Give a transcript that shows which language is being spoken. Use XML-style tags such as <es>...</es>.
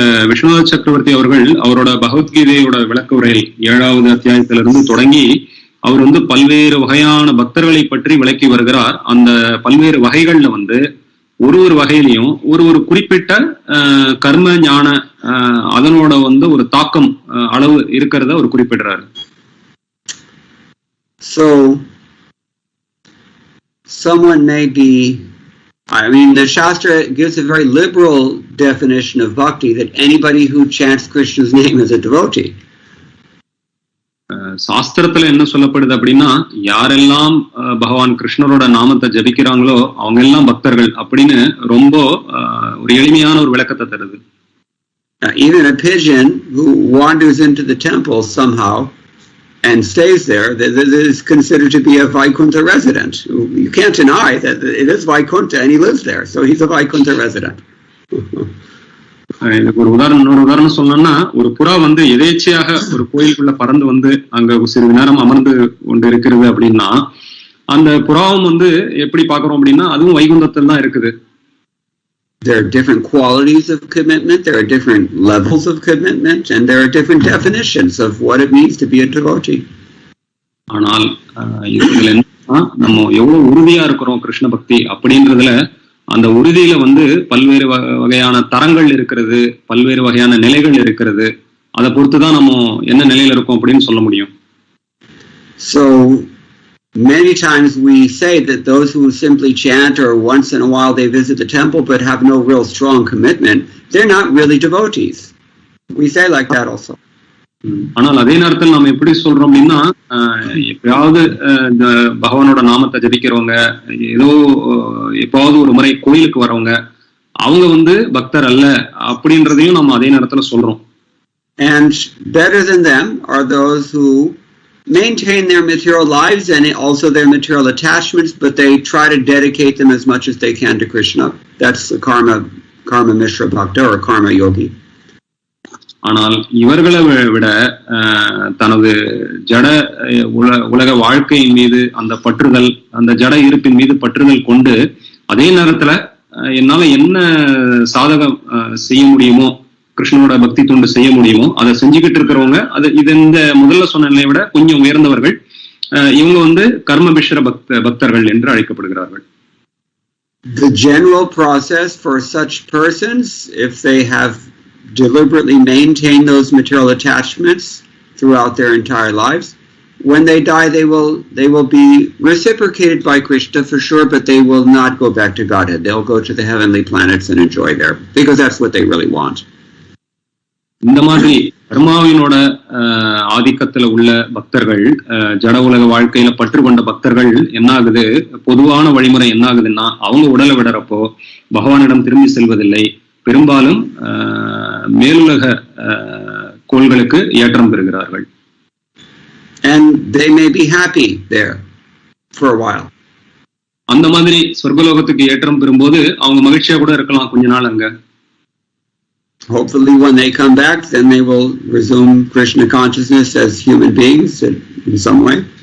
<ta>விஸ்வநாத் சக்கரவர்த்தி அவர்கள் அவரோட பகவத்கீதையோட விளக்க உரையில் 7வது அத்தியாயத்திலிருந்து தொடங்கி அவர் பல்வேறு வகையான பக்தர்களை பற்றி விளக்கி வருகிறார். அந்த பல்வேறு வகைகள்ல ஒரு வகையிலையும் ஒரு குறிப்பிட்ட கர்ம ஞான அதனோட ஒரு தாக்கம் அளவு இருக்கிறத அவர் குறிப்பிடுறாரு.</ta> <en>So someone may be, the Shastra gives a very liberal definition of bhakti, that anybody who chants Krishna's name is a devotee.</en> <ta>சாஸ்திரத்துல என்ன சொல்லப்படுது அப்படின்னா, யாரெல்லாம் பகவான் கிருஷ்ணரோட நாமத்தை ஜபிக்கிறாங்களோ அவங்க எல்லாம் பக்தர்கள் அப்படின்னு ரொம்ப ஒரு எளிமையான ஒரு விளக்கத்தை தருது.</ta> <en>Even a pigeon who wanders into the temple somehow and stays there, that is considered to be a Vaikuntha resident. You can't deny that it is Vaikuntha and he lives there, so he's a Vaikuntha resident.</en> <ta>இதுக்கு ஒரு உதாரணம் சொல்லணும்னா, ஒரு புறா வந்து எதேச்சையாக ஒரு கோயிலுக்குள்ள பறந்து வந்து அங்க சிறிது நேரம் அமர்ந்து கொண்டு இருக்கிறது அப்படின்னா, அந்த புறாவும் வந்து எப்படி பாக்குறோம் அப்படின்னா அதுவும் வைகுந்தத்தில் தான் இருக்குது.</ta> <en>There are different qualities of commitment, there are different levels of commitment, and there are different definitions of what it means to be a devotee.</en> <ta>ஆனால் இதுல என்னன்னா, நம்ம எவ்வளவு உறுதியா இருக்கிறோம் கிருஷ்ண பக்தி அப்படின்றதுல, அந்த உறுதியில வந்து பல்வேறு வகையான தரங்கள் இருக்கிறது, பல்வேறு வகையான நிலைகள் இருக்கிறது. அதை பொறுத்துதான் நம்ம என்ன நிலையில இருக்கோம் அப்படின்னு சொல்ல முடியும்.</ta> <en>So many times we say that those who simply chant or once in a while they visit the temple but have no real strong commitment, they're not really devotees. We say like that also.</en> <ta>ஆனால் அதே நேரத்தில் நம்ம எப்படி சொல்றோம் அப்படின்னா, எப்பயாவது இந்த பகவானோட நாமத்தை ஜபிக்கிறவங்க, ஏதோ எப்பாவது ஒரு முறை கோயிலுக்கு வரவங்க, அவங்க வந்து பக்தர் அல்ல அப்படின்றதையும் நம்ம அதே நேரத்துல சொல்றோம்.</ta> <en>And better than them are those who maintain their material lives and also their material attachments, but they try to dedicate them as much as they can to Krishna. That's the karma mishra bhakta or karma yogi.</en> <ta>ஆனால் இவர்களை விட தனது ஜட உலக வாழ்க்கையின் மீது அந்த பற்றுதல், அந்த ஜட இருப்பின் மீது பற்றுதல் கொண்டு, அதே நேரத்துல என்னால என்ன சாதகம் செய்ய முடியுமோ, கிருஷ்ணனோட பக்தி தொண்டு செய்ய முடியுமோ அதை செஞ்சுக்கிட்டு இருக்கிறவங்க, அது இது இந்த முதல்ல சொன்ன நிலையை விட கொஞ்சம் உயர்ந்தவர்கள். இவங்க வந்து கர்ம மிஸ்ர பக்தர்கள் என்று அழைக்கப்படுகிறார்கள்.</ta> <en>The general process for such persons, if they have deliberately maintained those material attachments throughout their entire lives, when they die they will be reciprocated by Krishna for sure, but they will not go back to Godhead. They'll go to the heavenly planets and enjoy there, because that's what they really want.</en> <ta>இந்த மாதிரி கர்மாவினோட ஆதிக்கத்துல உள்ள பக்தர்கள், ஜட உலக வாழ்க்கையில பற்று கொண்ட பக்தர்கள் என்ன ஆகுது, பொதுவான வழிமுறை என்ன ஆகுதுன்னா, அவங்க உடலை விடறப்போ பகவானிடம் திரும்பி செல்வதில்லை, பெரும்பாலும் மேலுலக கோள்களுக்கு ஏற்றம் பெறுகிறார்கள்.</ta> <en>And they may be happy there for a while.</en> <ta>அந்த மாதிரி சொர்க்கலோகத்துக்கு ஏற்றம் பெறும்போது அவங்க மகிழ்ச்சியா கூட இருக்கலாம் கொஞ்ச நாள் அங்க.</ta> <en>Hopefully when they come back, then they will resume Krishna consciousness as human beings in some way.</en>